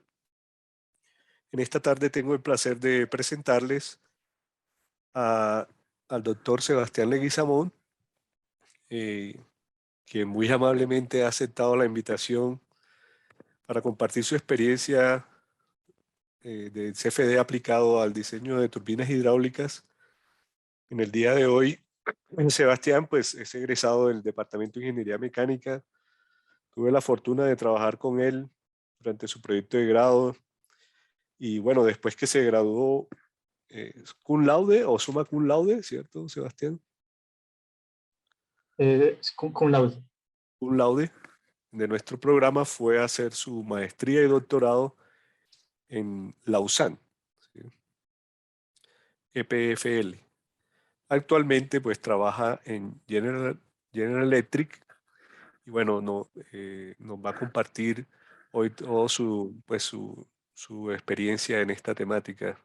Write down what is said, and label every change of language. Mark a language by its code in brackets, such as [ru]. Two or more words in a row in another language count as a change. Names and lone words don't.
[es] En esta tarde tengo el placer de presentarles al doctor Sebastián Leguizamón, eh, quien muy amablemente ha aceptado la invitación para compartir su experiencia del CFD aplicado al diseño de turbinas hidráulicas. En el día de hoy, Sebastián pues, es egresado del Departamento de Ingeniería Mecánica. Tuve la fortuna de trabajar con él durante su proyecto de grado y bueno, después que se graduó [la] cum laude [es] o [la] summa cum laude, [es] ¿cierto, Sebastián? Con la [la] Cum laude [es] de nuestro programa fue a hacer su maestría y doctorado en Lausanne, ¿sí? EPFL. Actualmente pues trabaja en General Electric y bueno, nos va a compartir hoy todo su experiencia en esta temática.